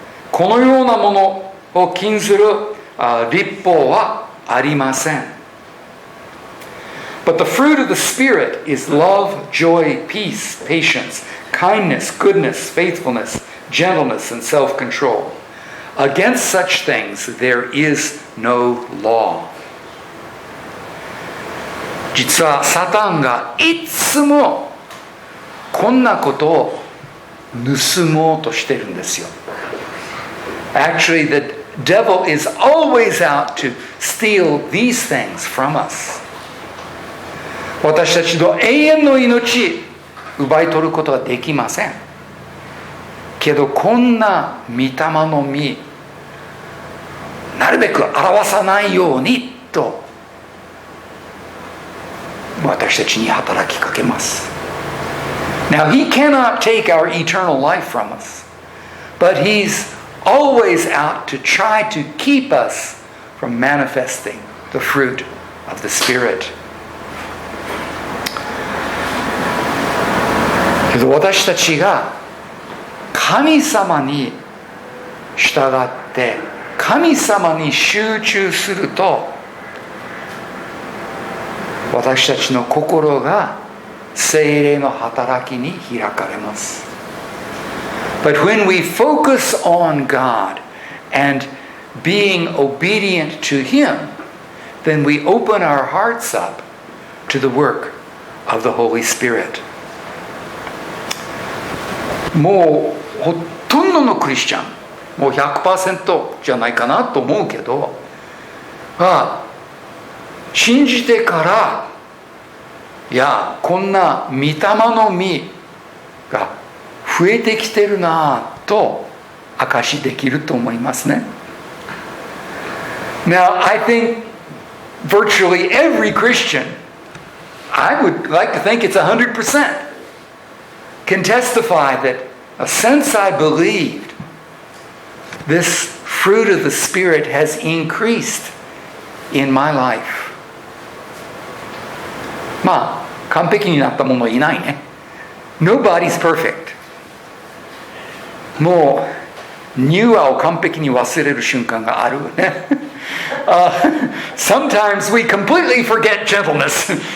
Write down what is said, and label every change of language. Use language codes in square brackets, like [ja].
[ja] このようなものを禁ずる律法はありません。 [en] But the fruit of the Spirit is love, joy, peace, patience, kindness, goodness, faithfulness, gentleness, and self-control. Against such things there is no law. [ja] 実はサタンがいつもこんなことを盗もうとしてるんですよ。 [en] Actually, the devil is always out to steal these things from us. [ja] 私たちの永遠の命奪い取ることはできません。けどこんな御霊の実なるべく表さないようにと私たちに働きかけます。 [en] Now he cannot take our eternal life from us, but he's always out to try to keep us from manifesting the fruit of the Spirit. [ja] けど私たちが神様に従って神様に集中すると私たちの心が聖霊の働きに開かれます。 [en] But when we focus on God and being obedient to Him, then we open our hearts up to the work of the Holy Spirit. [ja] もうほとんどのクリスチャン、もう 100% じゃないかなと思うけど、信じてからいやこんな御霊の実が増えてきてるなと証しできると思いますね。 [en] Now, I think virtually every Christian, I would like to think it's 100%, can testify that since I believed, this fruit of the Spirit has increased in my life. [ja] まあ完璧になった者はいないね。 [en] Nobody's perfect. [ja] もう乳和を完璧に忘れる瞬間があるね。 [en] Sometimes we completely forget gentleness.